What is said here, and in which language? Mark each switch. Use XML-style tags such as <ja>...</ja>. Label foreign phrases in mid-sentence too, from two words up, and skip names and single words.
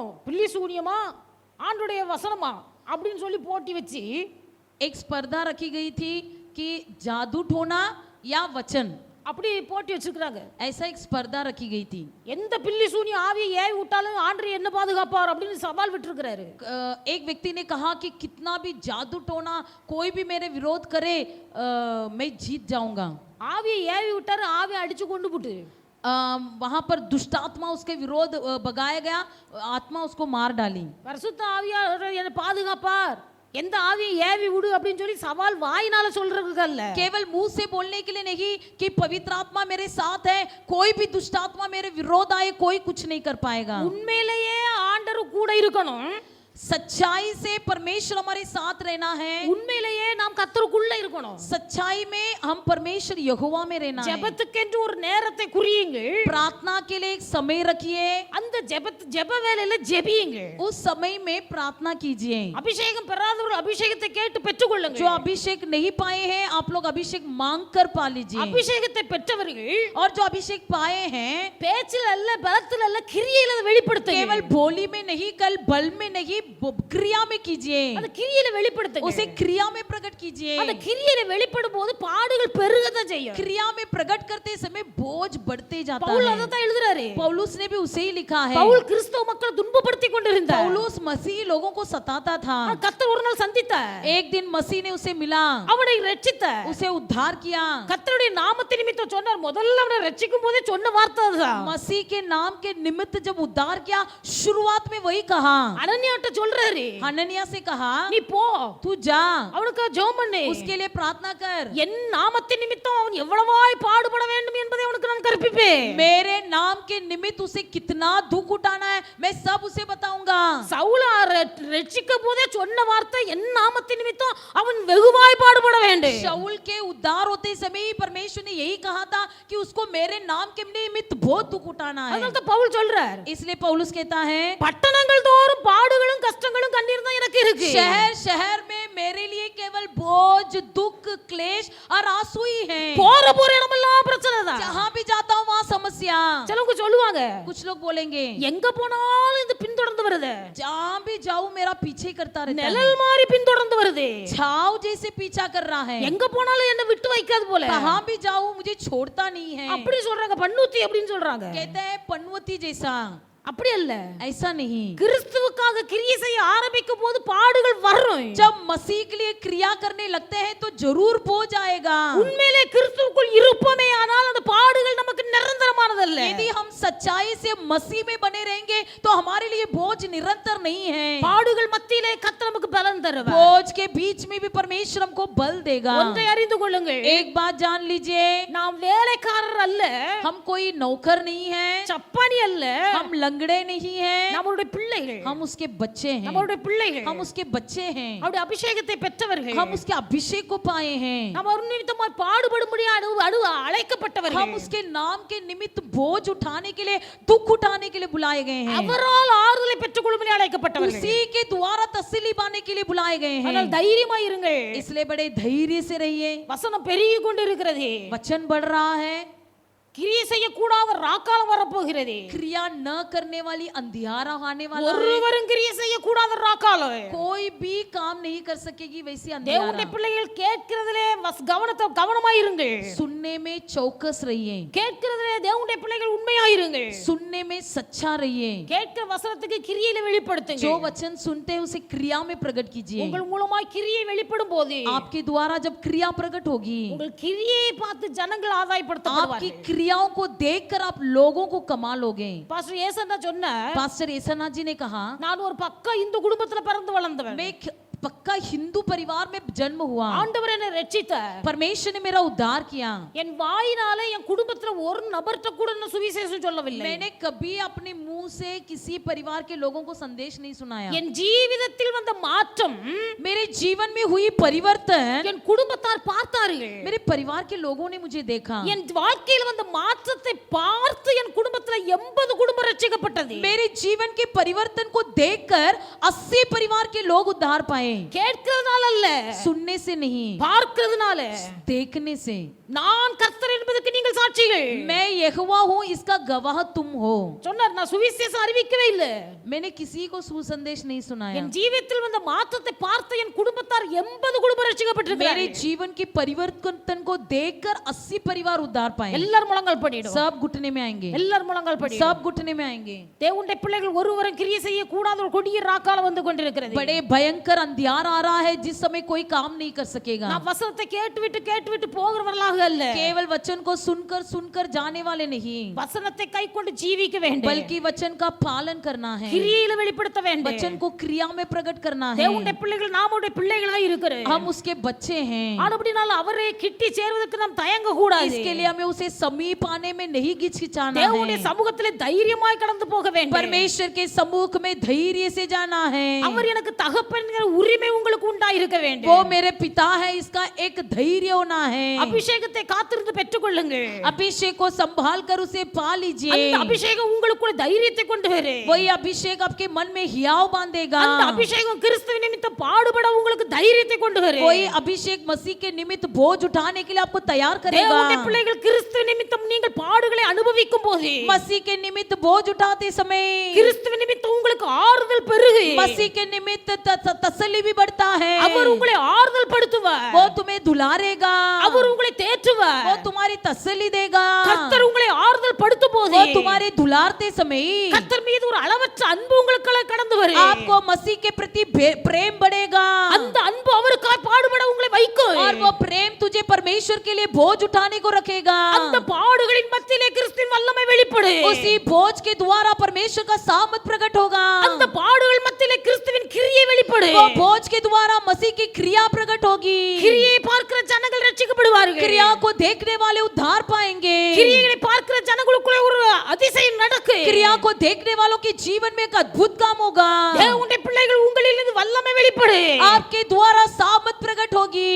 <ta>பில்லி சூனியமா ஆண்டுடைய வசனமா அப்படின்னு சொல்லி போட்டி வச்சு</ta> <hi>एक स्पर्धा रखी गई थी कि जादू टोना या वचन,</hi> <ta>அப்படி போட்டி வச்சிருக்காங்க.</ta> <hi>ऐसा एक स्पर्धा रखी गई थी।</hi> <ta>எந்த பில்லி சூனிய ஆவியை ஏவி விட்டாலும் ஆண்டவர் என்ன பாதுகாப்பார் அப்படின்னு சவால் விட்டுருக்கிறாரு.</ta> <hi>एक व्यक्ति ने कहा कि कितना भी जादू टोना कोई भी मेरे विरोध करे, मैं जीत जाऊंगा।</hi> <ta>ஆவியை ஏவி விட்டாரு. ஆவியை அடிச்சு கொண்டு போட்டு</ta> <hi>वहां पर दुष्ट आत्मा उसके विरोध भगाया गया, आत्मा उसको मार डाली।</hi> <ta>பரிசுத்த ஆவியார் என்ன பாதுகாப்பார், எந்த ஆவியை ஏவி விடு அப்படின்னு சொல்லி சவால் வாயினால சொல்றதுக்கு அல்ல.</ta> <hi>केवल मुंह से बोलने के लिए नहीं कि पवित्र आत्मा मेरे साथ है, कोई भी दुष्ट आत्मा मेरे विरोध आए कोई कुछ नहीं कर पाएगा।</hi> <ta>உண்மையிலேயே ஆண்டவர் கூட இருக்கணும்.</ta> <hi>सच्चाई से परमेश्वर हमारे साथ रहना है।</hi> <ta>உண்மையிலேயே நாம் கர்த்தருக்குள்ள இருக்கணும்.</ta> <hi>सच्चाई में हम परमेश्वर यहोवा में रहना है।</hi> <ta>ஜெபத்துக்கென்று ஒரு நேரத்தை குறியுங்கள்.</ta> <hi>प्रार्थना के लिए एक समय रखिए,</hi> <ta>அந்த ஜெப வேளையில ஜெபியுங்கள்.</ta> <hi>उस समय में प्रार्थना कीजिए।</hi> <ta>அபிஷேகம் பெறாதவர்கள் அபிஷேகத்தை கேட்டு பெற்றுக்கொள்ளுங்கள்.</ta> <hi>जो अभिषेक नहीं पाए हैं आप लोग अभिषेक मांग कर पा लीजिए।</hi> <ta>அபிஷேகத்தை பெற்றவர்கள்</ta> <hi>और जो अभिषेक पाए हैं</hi> <ta>பேச்சில் அல்ல பலத்தில் அல்ல கிரியையில வெளிப்படுத்துங்க.</ta> <hi>केवल बोली में नहीं, कल बल में नहीं क्रिया में कीजिए,</hi> <ta>அந்த கிரியையில வெளிப்படுத்துங்க.</ta> <hi>उसे क्रिया में प्रकट कीजिए।</hi> <ta>அந்த கிரியையில வெளிப்படும் போது பாடுகள் பெருகதான் செய்யும்.</ta> <hi>क्रिया में प्रकट करते समय बोझ बढ़ते जाता</hi> <ta>பவுல்</ta> <hi>है।</hi> <ta>அதான் எழுதுறாரு.</ta> <hi>पौलुस ने भी उसे ही लिखा है।</hi> <ta>பவுல் கிறிஸ்தவ மக்களை துன்பப்படுத்தி கொண்டிருந்தார்.</ta> <hi>पौलुस मसीह लोगों को सताता था।</hi> <ta>கர்த்தர் ஒரு நாள் சந்தித்தார்.</ta> <hi>एक दिन मसीह ने उसे मिला,</hi> <ta>அவனை ரட்சித்தார்.</ta> <hi>उसे उद्धार किया।</hi> <ta>கர்த்தருடைய நாமத்தின் நிமித்தம் சொன்னார். முதல்ல அவனை ரட்சிக்கும் போதே சொன்ன வார்த்தை அதுதான்.</ta> <hi>मसीह के नाम के निमित्त जब उद्धार किया, शुरुआत में वही कहा।</hi> <ta>அனனியாட்ட சொல்றாரு,</ta> <hi>हनन्याह से कहा,</hi> <ta>நீ போ,</ta> <hi>तू जा,</hi> <ta>அவனுக்கு ஜெபம் பண்ணு,</ta> <hi>उसके लिए प्रार्थना कर,</hi> <ta>என் நாமத்தின் நிமித்தம் அவன் எவ்வளவாய் பாடுபட வேண்டும் என்பதை அவனுக்கு நான் கற்பிப்பேன்.</ta> <hi>मेरे नाम के निमित्त उसे कितना दुख उठाना है मैं सब उसे बताऊंगा।</hi> <ta>சவுல ரட்சிக்கும் போதே சொன்ன வார்த்தை, என் நாமத்தின் நிமித்தம் அவன் வெகுவாய் பாடுபட வேண்டும்.</ta> <hi>शाऊल के उद्धार होते समय ही परमेश्वर ने यही कहा था कि उसको मेरे नाम के निमित्त बहुत दुख उठाना है।</hi> <ta>அதனால தான் பவுல் சொல்றார்,</ta> <hi>इसलिए पौलुस कहता है,</hi> <ta>பட்டணங்கள் தோறும் பாடுகளும் கஷ்டங்களும் கண்ணீர் தான் எனக்கு இருக்கு.</ta> <hi>शहर शहर में मेरे लिए केवल बोझ, दुख, क्लेश और आंसू ही हैं।</hi> <ta>போற இடமெல்லாம் பிரச்சனை தான்.</ta> <hi>जहाँ भी जाता हूँ वहाँ समस्या।</hi> <ta>சிலவங்க சொல்லுவாங்க,</ta> <hi>कुछ लोग बोलेंगे,</hi> <ta>எங்க போனாலும் இது பின்தொடர்ந்து வருது,</ta> <hi>जहाँ भी जाऊँ मेरा पीछे करता रहता है,</hi> <ta>நிழல் மாதிரி பின்தொடர்ந்து வருது,</ta> <hi>छाव जैसे पीछा कर रहा है,</hi> <ta>எங்க போனாலும் என்ன விட்டு வைக்காது போல.</ta> <hi>कहाँ भी जाऊँ मुझे छोड़ता नहीं है।</hi> <ta>அப்படி சொல்றாங்க, பன்னூத்தி அப்படின்னு சொல்றாங்க.</ta> <hi>कहते हैं पनवती जैसा,</hi> <ta>அப்படி அல்ல.</ta> <hi>ऐसा नहीं।</hi> <ta>கிறிஸ்துவுக்காக கிரியை செய்ய ஆரம்பிக்கும் போது பாடுகள் வரும்.</ta> <hi>जब मसीह के लिए क्रिया करने लगते हैं तो जरूर बोझ आएगा।</hi> <ta>உண்மையிலே கிறிஸ்துவுக்குள் இருப்போமே ஆனால் அந்த பாடுகள் நமக்கு நிரந்தரமானதல்ல.</ta> <hi>यदि हम सच्चाई से मसीह में बने रहेंगे तो हमारे लिए बोझ निरंतर नहीं है।</hi> <ta>பாடுகள் மத்தியிலே கர்த்தர் நமக்கு பலன் தருவார்.</ta> <hi>बोझ के बीच में भी परमेश्वर हमको बल देगा।</hi> <ta>ஒன்றை அறிந்து கொள்ளுங்கள்,</ta> <hi>एक बात जान लीजिए,</hi> <ta>நாம் வேலைக்காரர் அல்ல,</ta> <hi>हम कोई नौकर नहीं है,</hi> <ta>சப்பானி அல்ல,</ta> <hi>हम लंगड़े नहीं हैं,</hi> <ta>நம்மளுடைய பிள்ளைகள்,</ta> <hi>हम उसके बच्चे हैं,</hi> <ta>நம்மளுடைய பிள்ளைகள்,</ta> <hi>हम उसके बच्चे हैं,</hi> <ta>அவருடைய அபிஷேகத்தை பெற்றவர்கள்,</ta> <hi>हम उसके अभिषेक को पाए हैं,</hi> <ta>நாம் அவர் நிமித்தமாய் பாடுபடும்படி அழைக்கப்பட்டவர்கள்,</ta> <hi>हम उसके नाम के निमित्त बोझ उठाने के लिए, दुख उठाने के लिए बुलाए गए हैं,</hi> <ta>அவரால் ஆறுதலை பெற்றுக்கொள்ளும்படி அழைக்கப்பட்டவர்கள்.</ta> <hi>उसी के द्वारा तसल्ली पाने के लिए बुलाए गए हैं।</hi> <ta>ஆனால் தைரியமாய் இருங்கள்,</ta> <hi>इसलिए बड़े धैर्य से रहिए।</hi> <ta>வசனம் பெருகிக் கொண்டிருக்கிறது,</ta> <hi>वचन बढ़ रहा है,</hi> <ta>கிரியை செய்யக்கூடாத ராக்காலம் வரப்போகிறது.</ta> <hi>क्रिया न करने वाली अंधियारा आने वाला है।</hi> <ta>ஒருவரும் கிரியை செய்யக்கூடாத ராக்காலம்.</ta> <hi>कोई भी काम नहीं कर सकेगी वैसी</hi> <ta>தேவனுடைய</ta> <hi>अंधियारा।</hi> <ta>பிள்ளைகள் கேட்கிறதிலே கவனமாய் இருங்கள்.</ta> <hi>सुनने में चौकस रहिए,</hi> <ta>கேட்கிறதிலே தேவனுடைய பிள்ளைகள் உண்மையாய் இருங்கள்.</ta> <hi>सुनने में सच्चा रहिए,</hi> <ta>கேட்கிற வசனத்துக்கு கிரியையில வெளிப்படுத்துங்க.</ta> <hi>जो वचन सुनते हैं उसे क्रिया में प्रकट कीजिए।</hi> <ta>உங்கள் மூலமாய் கிரியை வெளிப்படும் போது</ta> <hi>आपके द्वारा जब क्रिया प्रकट होगी,</hi> <ta>உங்கள் கிரியையை பார்த்து ஜனங்கள்</ta> <hi>आपकी</hi> <ta>ஆதாயப்படுத்தப்படுவார்கள்.</ta> <hi>क्रियाओं को देखकर आप लोगों को कमा लोगे।</hi> <ta>பாஸ்டர் ஏசன்னா சொன்னார்,</ta> <hi>पास्टर ऐसा जी ने कहा,</hi> <ta>நான் ஒரு பக்கா இந்து குடும்பத்துல பிறந்து வளர்ந்தவன்.</ta> <hi>मैं पक्का हिंदू परिवार में जन्म हुआ,</hi> <ta>ஆண்டவர் என்னை ரட்சித்தார்.</ta> <hi>परमेश्वर ने मेरा उद्धार किया।</hi> <ta>என் வாயினாலே என் குடும்பத்துல ஒரு நபர்ட்ட கூட நான் சுவிசேஷம் சொல்லவில்லை.</ta> <hi>मैंने कभी अपने मुंह से किसी परिवार के लोगों को संदेश नहीं सुनाया।</hi> <ta>என் ஜீவிதத்தில் வந்த மாற்றம்</ta> <hi>मेरे जीवन में हुई परिवर्तन</hi> <ta>என் குடும்பத்தார் பார்த்தார்கள்.</ta> <hi>मेरे परिवार के लोगों ने मुझे देखा।</hi> <ta>என் வாழ்க்கையில் வந்த மாற்றத்தை பார்த்து என் குடும்பத்துல 80 குடும்பம் ரட்சிக்கப்பட்டது.</ta> <hi>मेरे जीवन के परिवर्तन को देखकर 80 परिवार के लोग उद्धार पाए।</hi> <ta>கேட்கிறதுனால அல்ல,</ta> <hi>सुनने से नहीं,</hi> <ta>பார்க்கிறதுனால.</ta> <hi>देखने से।</hi> <ta>நான் கர்த்தர் என்பதற்கு நீங்கள் சாட்சிகள்.</ta> <hi>मैं यहोवा हूँ इसका गवाह तुम हो।</hi> <ta>சொன்னார், நான் சுவிசேஷம் அறிவிக்கவே இல்லை.</ta> <hi>मैंने किसी को सुसंदेश नहीं सुनाया।</hi> <ta>என் ஜீவிதத்தில் வந்த மாற்றத்தை பார்த்து என் குடும்பத்தார் 80 குடும்பம்</ta> <hi>मेरे</hi> <ta>ரட்சிக்கப்பட்டிருக்கிறார்கள்.</ta> <hi>जीवन के परिवर्तन को देखकर 80 परिवार उद्धार पाए।</hi> <ta>எல்லாரும் முழங்கால் படிடும்,</ta> <hi>सब घुटने में आएंगे,</hi> <ta>எல்லாரும் முழங்கால் படிடும்.</ta> <hi>सब घुटने में आएंगे।</hi> <ta>தேவனுடைய பிள்ளைகள் ஒருவரும் கிரியை செய்ய கூடாத ஒரு கொடிய ராக்காலம் வந்து கொண்டிருக்கிறது.</ta> <hi>बड़े भयंकर अंधियार आ रहा है जिस समय कोई काम नहीं कर सकेगा।</hi> <ta>நான் வசனத்தை கேட்டுவிட்டு போகிறவர்களாக அல்ல,</ta> <hi>केवल वचन को सुनकर जाने वाले नहीं,</hi> <ta>வசனத்தை கைக்கொண்டு ஜீவிக்க வேண்டும்.</ta> <hi>बल्कि वचन का पालन करना है,</hi> <ta>கிரியையில வெளிப்படுத்த வேண்டும்.</ta> <hi>वचन को क्रिया में प्रकट करना है।</hi> <ta>தேவனுடைய பிள்ளைகள் நாமுடைய பிள்ளைகளாய் இருக்கிறோம்.</ta> <hi>हम उसके बच्चे हैं,</hi> <ta>ஆனபடியால் அவரை கிட்டி சேர்வதற்கு நாம் தயங்க கூடாது.</ta> <hi>इसके लिए हमें उसे समीप आने में नहीं हिचकिचाना</hi> <ta>தேவனுடைய</ta> <hi>है।</hi> <ta>சமூகத்திலே தைரியமாய் கடந்து போக வேண்டும்.</ta> <hi>परमेश्वर के सम्मुख में धैर्य से जाना है।</hi> <ta>அவர் எனக்கு தகப்பன்கிற உரிமை உங்களுக்கு உண்டாயிருக்க வேண்டும்.</ta> <hi>वो मेरे पिता है इसका एक धैर्य होना है।</hi> <ta>அபிஷேகத்தை காத்திருந்து பெற்றுக்கொள்ளுங்கள்.</ta> <hi>अभिषेक को संभाल कर उसे पा लीजिए।</hi> <ta>அந்த அபிஷேகம் உங்களுக்குள்ள தைரியத்தை கொண்டு வரும்.</ta> <hi>वही अभिषेक आपके मन में हियाव बांधेगा।</hi> <ta>அந்த அபிஷேகம் கிறிஸ்துவின் நிமித்தம் பாடுபட உங்களுக்கு தைரியத்தை கொண்டு வரும்.</ta> <hi>वही अभिषेक मसीह के निमित्त बोझ उठाने के लिए आपको तैयार करेगा।</hi> <ta>தேவனுடைய பிள்ளைகள் கிறிஸ்துவின் நிமித்தம் நீங்கள் பாடுகளை அனுபவிக்கும் போது,</ta> <hi>मसीह के निमित्त बोझ उठाते समय</hi> <ta>கிறிஸ்துவின் நிமித்தம் உங்களுக்கு ஆறுதல் ஆறுதல் பெருகு.</ta> <hi>मसीह के निमित्त तसल्ली भी बढ़ता है।</hi> <ta>அவர் உங்களை ஆறுதல் படுத்துவார்.</ta> <hi>वो तुम्हें दुलारेगा,</hi> <ta>அவர் உங்களை தேற்றுவார்.</ta> <hi>वो तुम्हारी तसल्ली देगा।</hi> <ta>கர்த்தர் உங்களை ஆறுதல் படுத்தும் போது</ta> <hi>वो तुम्हारे दुलारते समय</hi> <ta>கர்த்தர் மீது ஒரு அளவற்ற அன்பு உங்களுக்குள்ள கடந்து வரும்.</ta> <hi>आपको मसीह के प्रति प्रेम बढ़ेगा।</hi> <ta>அந்த அன்பு அவருக்காய் பாடுபட உங்களை வைக்கும்.</ta> <hi>और वो प्रेम तुझे परमेश्वर के लिए बोझ उठाने को रखेगा।</hi> <ta>அந்த பாடுகளின் மத்தியிலே கிறிஸ்துவின் வல்லமை வெளிப்படும்.</ta> <hi>उसी बोझ के द्वारा परमेश्वर का सामर्थ प्रकट होगा।</hi> <ta>அந்த பாடுகள் மத்தியிலே கிறிஸ்துவின் கிரியை வெளிப்படும்.</ta> <hi>वो बोझ के द्वारा मसीह की क्रिया प्रकट होगी।</hi> <ta>கிரியை பார்க்கிற ஜனங்கள் ரட்சிக்கப்படுவார்கள்.</ta> <hi>क्रिया को देखने वाले उद्धार पाएंगे।</hi> <ta>கிரியைகளை பார்க்கிற ஜனங்களுக்குள்ளே ஒரு அதிசயம் நடக்கும்.</ta> <hi>क्रिया को देखने वालों के जीवन में एक अद्भुत काम होगा।</hi> <ta>தேவனுடைய பிள்ளைகள் உங்களிலிருந்து வல்லமை வெளிப்படும்.</ta> <hi>आपके द्वारा सामर्थ प्रकट होगी।</hi>